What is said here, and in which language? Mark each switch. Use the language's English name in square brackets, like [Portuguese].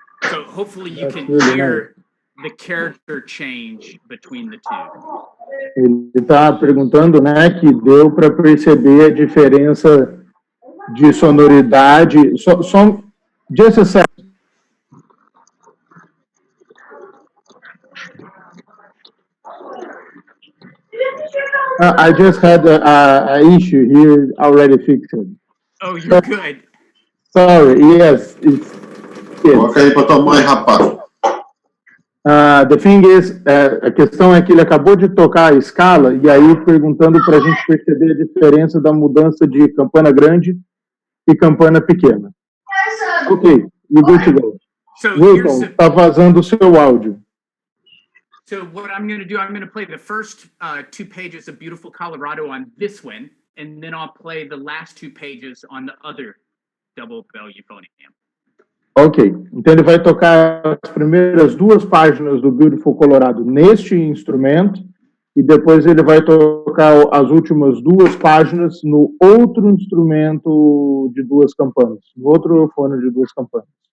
[English] So hopefully you can hear the character change between the two. [Portuguese] Ele está perguntando, né, que deu para perceber a diferença de sonoridade. [English] Just a second. I just had an issue here already fixed. Oh, you're good. Sorry, yes. [Portuguese] Coloca aí para tua mãe, rapaz. [English] The thing is, [Portuguese] a questão é que ele acabou de tocar a escala e aí perguntando para a gente perceber a diferença da mudança de campana grande e campana pequena. [English] Ok, you good to go. So [Portuguese] Wilton, está vazando o seu áudio. [English] So what I'm going to do, I'm going to play the first 2 pages of Beautiful Colorado on this one, and then I'll play the last 2 pages on the other double bell euphonium. [Portuguese] Ok, então ele vai tocar as primeiras 2 páginas do Beautiful Colorado neste instrumento e depois ele vai tocar as últimas 2 páginas no outro instrumento de 2 campanas, no outro eufone de 2 campanas.